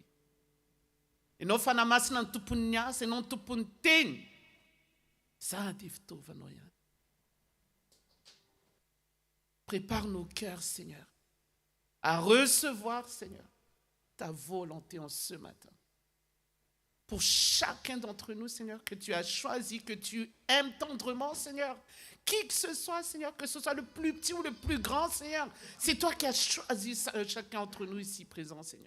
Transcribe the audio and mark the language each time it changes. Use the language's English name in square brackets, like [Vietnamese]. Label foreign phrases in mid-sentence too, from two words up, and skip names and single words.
[Malagasy] Ianao fanamasina ny tompon'ny asa, ianao ny tompon'ny teny. Ça dia fitaovanao ihany. [French] Prépare nos cœurs, Seigneur, à recevoir, Seigneur, ta volonté en ce matin. Pour chacun d'entre nous, Seigneur, que tu as choisi, que tu aimes tendrement, Seigneur. Qui que ce soit, Seigneur, que ce soit le plus petit ou le plus grand, Seigneur, c'est toi qui as choisi chacun d'entre nous ici présent, Seigneur.